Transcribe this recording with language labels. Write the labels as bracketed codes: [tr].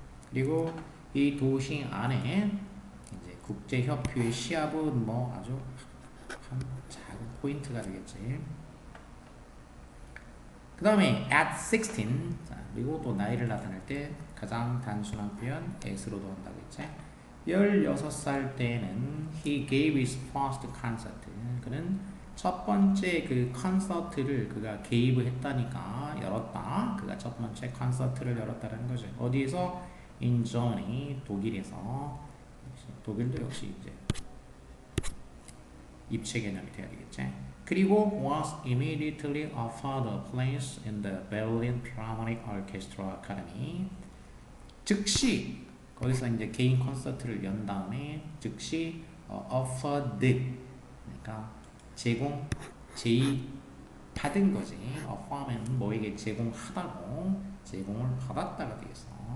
[ko] 그리고 이 도시 안에 이제 국제협회의 시합은 뭐 아주 한 작은 포인트가 되겠지. 그 다음에 [en] at 16. [ko] 자, 그리고 또 나이를 나타낼 때 가장 단순한 표현 at로도 한다고 했지. 16살 때는 [en] he gave his first concert. [ko] 그는 첫 번째 그 콘서트를 그가 gave 했다니까 열었다. 그가 첫 번째 콘서트를 열었다는 거죠. 어디에서? [en] in Germany, [ko] 독일에서. 독일도 역시 이제 입체 개념이 돼야 되겠지. 그리고 [en] was immediately offered a place in the Berlin Philharmonic Orchestra Academy. [ko] 즉시 거기서 이제 개인 콘서트를 연 다음에 즉시 offered, 그러니까 제의 받은 거지. offer면 뭐에게 제공하다고, 제공을 받았다가 되겠어.